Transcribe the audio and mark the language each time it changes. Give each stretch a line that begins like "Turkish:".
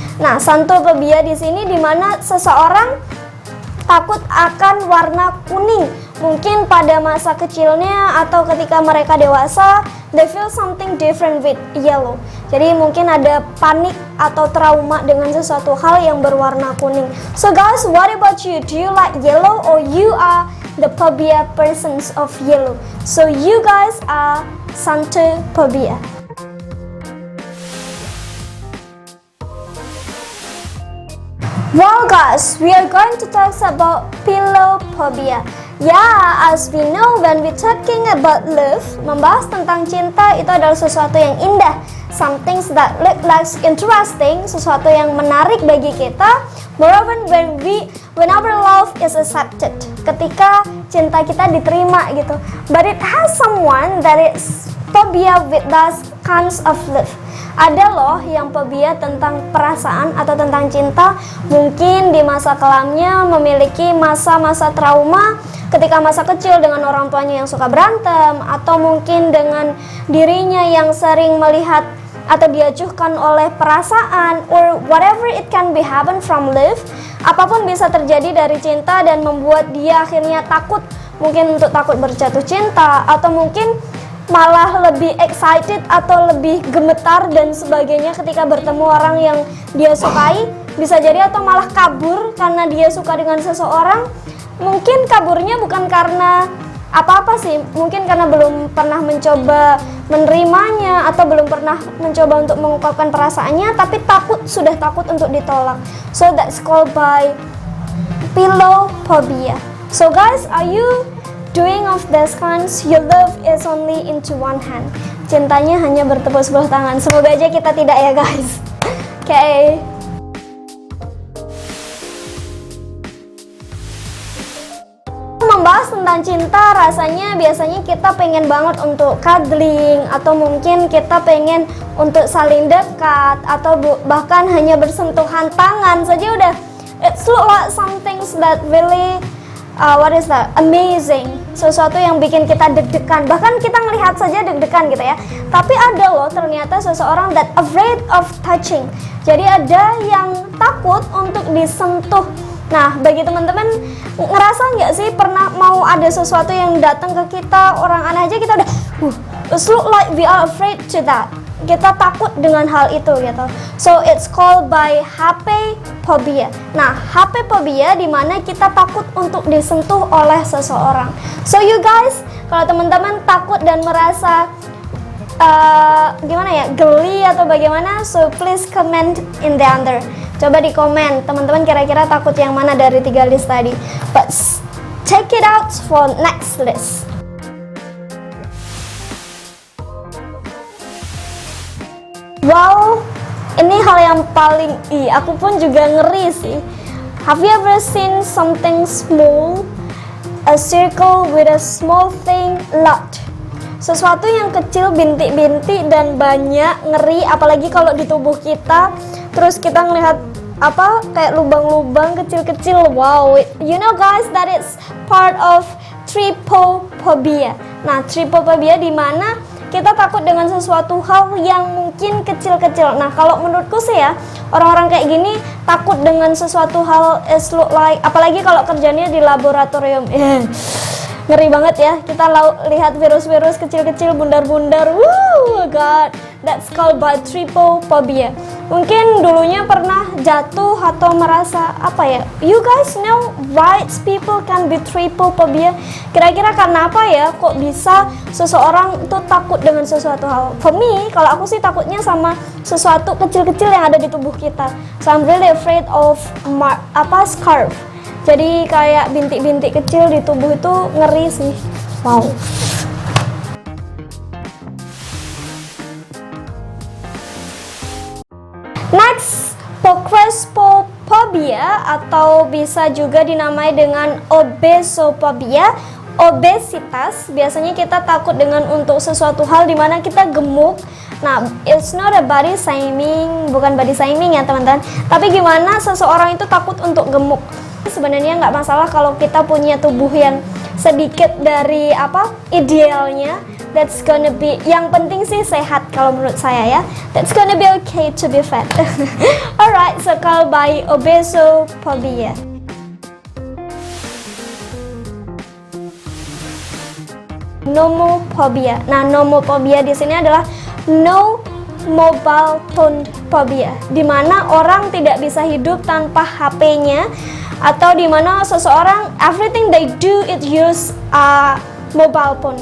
Indonesian: Nah, xanthophobia di sini di mana seseorang takut akan warna kuning. Mungkin pada masa kecilnya atau ketika mereka dewasa,
English: they feel something different with yellow.
Indonesian: Jadi mungkin ada panik atau trauma dengan sesuatu hal yang berwarna kuning.
English: So guys, what about you? Do you like yellow or you are the phobia persons of yellow? So you guys are xanthophobia. Well guys, we are going to talk about pillow phobia. Yeah, as we know, when we talking about love,
Indonesian: membahas tentang cinta itu adalah sesuatu yang indah,
English: something that look like interesting,
Indonesian: sesuatu yang menarik bagi kita.
English: Moreover, when our love is accepted,
Indonesian: ketika cinta kita diterima gitu.
English: But it has someone that is phobia with those kinds of love.
Indonesian: Ada loh yang phobia tentang perasaan atau tentang cinta, mungkin di masa kelamnya memiliki masa-masa trauma ketika masa kecil dengan orang tuanya yang suka berantem, atau mungkin dengan dirinya yang sering melihat atau diacuhkan oleh perasaan,
English: or whatever it can be happen from love.
Indonesian: Apapun bisa terjadi dari cinta dan membuat dia akhirnya takut, mungkin untuk takut berjatuh cinta, atau mungkin malah lebih excited atau lebih gemetar dan sebagainya ketika bertemu orang yang dia sukai. Bisa jadi atau malah kabur karena dia suka dengan seseorang. Mungkin kaburnya bukan karena apa-apa sih, mungkin karena belum pernah mencoba menerimanya atau belum pernah mencoba untuk mengungkapkan perasaannya, tapi sudah takut untuk ditolak.
English: So that's called by pillow phobia. So guys, are you doing of these kinds? Your love is only into one hand.
Indonesian: Cintanya hanya bertepuk sebelah tangan. Semoga aja kita tidak ya guys. Okay. Membahas tentang cinta, rasanya biasanya kita pengen banget untuk cuddling, atau mungkin kita pengen untuk saling dekat, atau bahkan hanya bersentuhan tangan saja udah
English: it's look like something that really amazing,
Indonesian: sesuatu yang bikin kita deg-degan, bahkan kita ngelihat saja deg-degan gitu ya. Tapi ada loh ternyata seseorang
English: that afraid of touching.
Indonesian: Jadi ada yang takut untuk disentuh. Nah, bagi teman-teman, ngerasa nggak sih pernah mau ada sesuatu yang datang ke kita, orang aneh aja kita udah
English: it's look like we are afraid to that.
Indonesian: Kita takut dengan hal itu gitu.
English: So it's called by HP phobia.
Indonesian: Nah, HP phobia di mana kita takut untuk disentuh oleh seseorang.
English: So you guys,
Indonesian: kalau teman-teman takut dan merasa gimana ya, geli atau bagaimana,
English: so please comment in the under.
Indonesian: Coba di komen, teman-teman kira-kira takut yang mana dari 3 list tadi.
English: But check it out for next list.
Indonesian: Wow, ini hal yang paling aku pun juga ngeri sih.
English: Have you ever seen something small, a circle with a small thing, lot?
Indonesian: Sesuatu yang kecil, bintik-bintik dan banyak, ngeri. Apalagi kalau di tubuh kita, terus kita ngelihat apa kayak lubang-lubang kecil-kecil.
English: Wow, you know guys, that is part of trypophobia.
Indonesian: Nah, trypophobia di mana kita takut dengan sesuatu hal yang mungkin kecil-kecil. Nah, kalau menurutku sih ya, orang-orang kayak gini takut dengan sesuatu hal
English: is look like,
Indonesian: apalagi kalau kerjanya di laboratorium. Ngeri banget ya, kita lihat virus-virus kecil-kecil, bundar-bundar.
English: God, that's called by trypophobia.
Indonesian: Mungkin dulunya pernah jatuh atau merasa apa ya?
English: You guys know why people can be trypophobia?
Indonesian: Kira-kira karena apa ya? Kok bisa seseorang tuh takut dengan sesuatu hal?
English: For me,
Indonesian: kalau aku sih takutnya sama sesuatu kecil-kecil yang ada di tubuh kita.
English: So I'm really afraid of scarf.
Indonesian: Jadi kayak bintik-bintik kecil di tubuh itu ngeri sih. Wow. Next, pocrespophobia atau bisa juga dinamai dengan obesophobia, obesitas. Biasanya kita takut dengan untuk sesuatu hal di mana kita gemuk.
English: Nah, it's not a body shaming,
Indonesian: bukan body shaming ya teman-teman. Tapi gimana seseorang itu takut untuk gemuk? Sebenarnya nggak masalah kalau kita punya tubuh yang sedikit dari idealnya.
English: That's gonna be,
Indonesian: yang penting sih sehat kalau menurut saya ya.
English: That's gonna be okay to be fat. Alright, so called by obesophobia.
Indonesian: Nomophobia. Nah, nomophobia di sini adalah no mobile phone phobia, di mana orang tidak bisa hidup tanpa HP-nya, atau di mana seseorang
English: everything they do it use mobile phone.